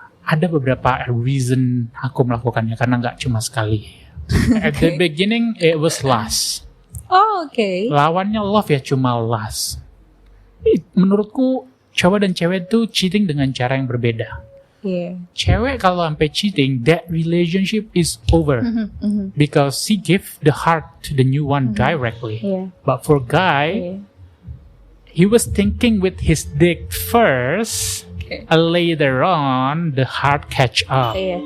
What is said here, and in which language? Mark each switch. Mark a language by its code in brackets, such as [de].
[id] Ada beberapa reason aku melakukannya karena nggak cuma sekali. [en] At the beginning it was lust. [id] Lawannya love ya, cuma lust. Menurutku cowok dan cewek tuh cheating dengan cara yang berbeda. Cewek kalau sampai [en] cheating, that relationship is over because she give the heart to the new one directly. But for guy, he was thinking with his dick first. Later on, the heart catch up.